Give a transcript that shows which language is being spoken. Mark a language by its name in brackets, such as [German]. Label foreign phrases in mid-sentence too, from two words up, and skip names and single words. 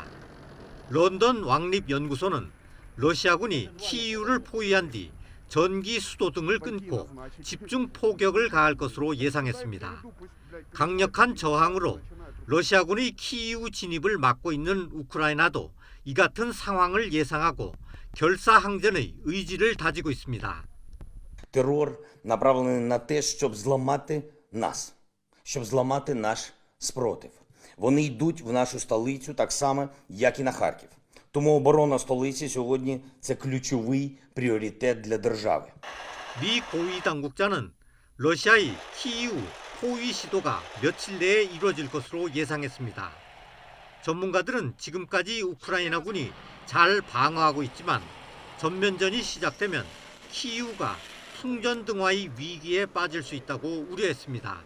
[Korean] 런던 왕립연구소는 러시아군이 키이우를 포위한 뒤 전기 수도 등을 끊고 집중 포격을 가할 것으로 예상했습니다. 강력한 저항으로 러시아군의 키이우 진입을 막고 있는 우크라이나도 이 같은 상황을 예상하고 결사항전의 의지를 다지고 있습니다. [Ukrainian] Терор направлений на те, щоб зламати нас, щоб зламати наш спротив. Вони йдуть в нашу столицю так само, як і на Харків. Тому оборона столиці сьогодні – це ключовий пріоритет для держави. [Korean] 미 고위 당국자는 러시아의 키이우 포위 시도가 며칠 내에 이루어질 것으로 예상했습니다. 전문가들은 지금까지 우크라이나군이 잘 방어하고 있지만 전면전이 시작되면 키이우가 풍전등화의 위기에 빠질 수 있다고 우려했습니다.